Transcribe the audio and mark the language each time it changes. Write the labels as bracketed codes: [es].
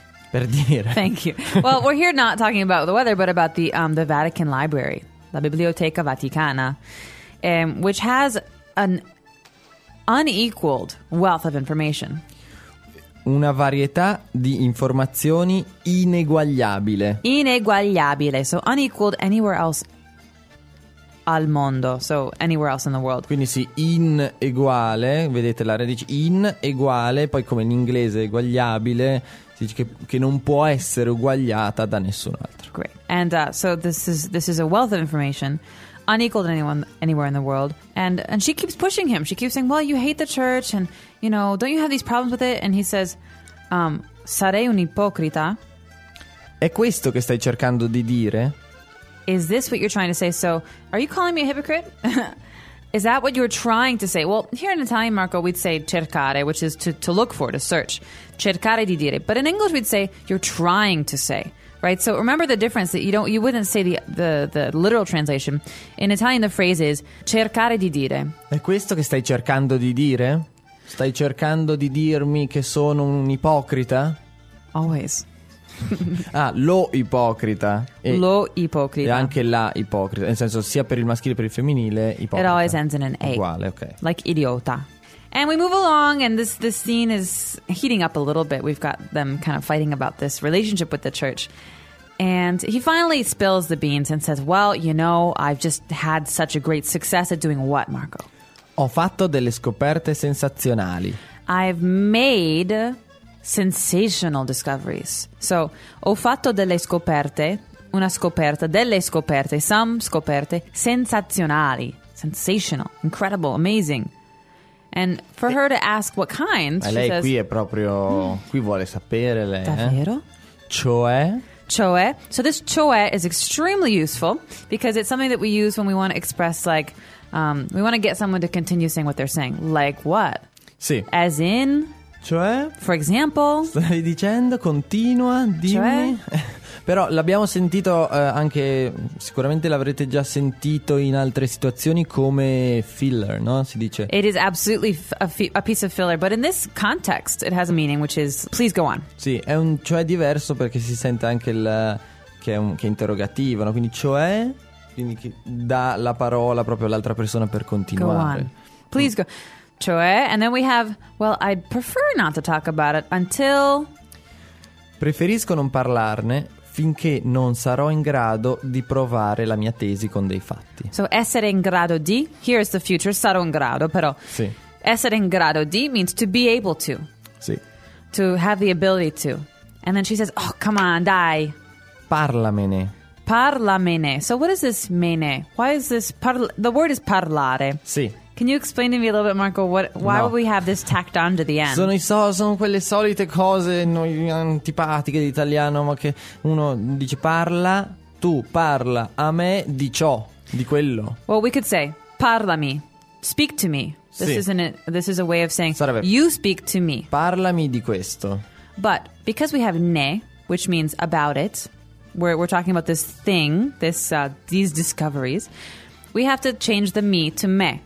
[it] Per dire. [en] Thank you. Well, we're here not talking about the weather, but about the Vatican Library, [it] la Biblioteca Vaticana, [en] which has an unequaled wealth of information. [it] Una varietà di informazioni ineguagliabile. Ineguagliabile. [en] So unequaled anywhere else [it] al mondo. [en] So anywhere else in the world. [it] Quindi sì, ineguale. Vedete la radice ineguale. Poi come in inglese eguagliabile. Che non può essere uguagliata da nessun altro. [en] Great. And so this is a wealth of information unequaled anywhere in the world. And she keeps pushing him. She keeps saying, well, you hate the church and, you know, don't you have these problems with it? And he says, [it] sarei un ipocrita. È questo che stai cercando di dire? [en] Is this what you're trying to say? So, are you calling me a hypocrite? Is that what you're trying to say? Well, here in Italian, Marco, we'd say cercare, which is to look for, to search. [it] Cercare di dire. [en] But in English, we'd say you're trying to say, right? So remember the difference that you wouldn't say the literal translation. In Italian, the phrase is [it] cercare di dire. È questo che stai cercando di dire? Stai cercando di dirmi che sono un ipocrita? [en] Always. [it] Ah, lo ipocrita. Lo ipocrita. E anche la ipocrita. Nel senso, sia per il maschile che per il femminile, ipocrita. [en] It always ends in an A. [it] Uguale, ok. [en] Like idiota. And we move along, and this scene is heating up a little bit. We've got them kind of fighting about this relationship with the church. And he finally spills the beans and says, well, you know, I've just had such a great success at doing what, Marco? [it] Ho fatto delle scoperte sensazionali. [en] I've made sensational discoveries. [it] So, ho fatto delle scoperte, una scoperta, delle scoperte, some scoperte, sensazionali. [en] Sensational, incredible, amazing. And for her to ask what kind, [it] ma lei [en] she says, [it] qui è proprio, qui vuole sapere lei. Davvero? Cioè? Cioè. [en] So this cioè is extremely useful because it's something that we use when we want to express like, we want to get someone to continue saying what they're saying. Like what? [it] Sì. [en] As in? [it] Cioè? [en] For example? [it] Stai dicendo, continua, dimmi. Cioè? Però l'abbiamo sentito anche, sicuramente l'avrete già sentito in altre situazioni come filler, no? Si dice. [en] It is absolutely a piece of filler, but in this context it has a meaning, which is, please go on. [it] Sì, è un cioè diverso perché si sente anche che è interrogativo, no? Quindi cioè, quindi che dà la parola proprio all'altra persona per continuare. [en] Go on. Please go. Cioè, and then we have, well, I'd prefer not to talk about it until... [it] Preferisco non parlarne finché non sarò in grado di provare la mia tesi con dei fatti. So essere in grado di, [en] here is the future, [it] sarò in grado, però. Sì. [en] Essere in grado di means to be able to. [it] Sì. [en] To have the ability to. And then she says, oh, come on, dai. [it] Parlamene. [en] Parlamene. So what is this mene? Why is this, the word is parlare. [it] Sì. [en] Can you explain to me a little bit, Marco, why would we have this tacked on to the end? [it] Sono quelle solite cose antipatiche d'italiano, ma che uno dice parla, tu parla a me di ciò, di quello. [en] Well, we could say parlami, speak to me. This is a way of saying [it] sarebbe, [en] you speak to me. [it] Parlami di questo. [en] But because we have ne, which means about it, we're talking about this thing, these discoveries, we have to change the me to me.